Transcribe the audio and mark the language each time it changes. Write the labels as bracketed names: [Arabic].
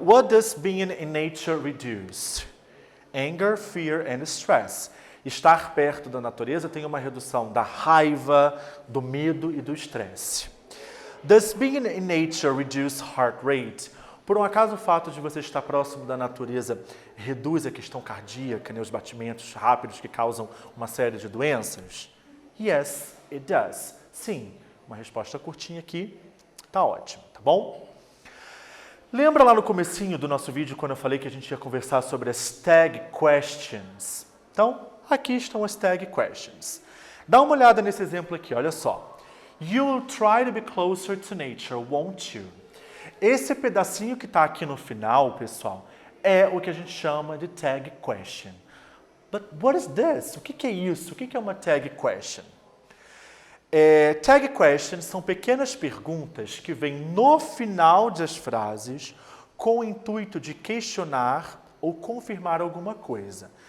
[English] What does being in nature reduce? Anger, fear and stress. [Portuguese] Estar perto da natureza tem uma redução da raiva, do medo e do estresse. [English] Does being in nature reduce heart rate? [Portuguese] Por um acaso o fato de você estar próximo da natureza reduz a questão cardíaca, né, os batimentos rápidos que causam uma série de doenças? [English] Yes, it does. [Portuguese] Sim. Uma resposta curtinha aqui, tá ótimo, tá bom? Lembra lá no comecinho do nosso vídeo quando eu falei que a gente ia conversar sobre as tag questions? Então, aqui estão as tag questions. Dá uma olhada nesse exemplo aqui, olha só. [English] You will try to be closer to nature, won't you? [Portuguese] Esse pedacinho que está aqui no final, pessoal, é o que a gente chama de tag question. [English] But what is this? [Portuguese] O que é isso? O que é uma tag question? Tag questions são pequenas perguntas que vêm no final das frases com o intuito de questionar ou confirmar alguma coisa.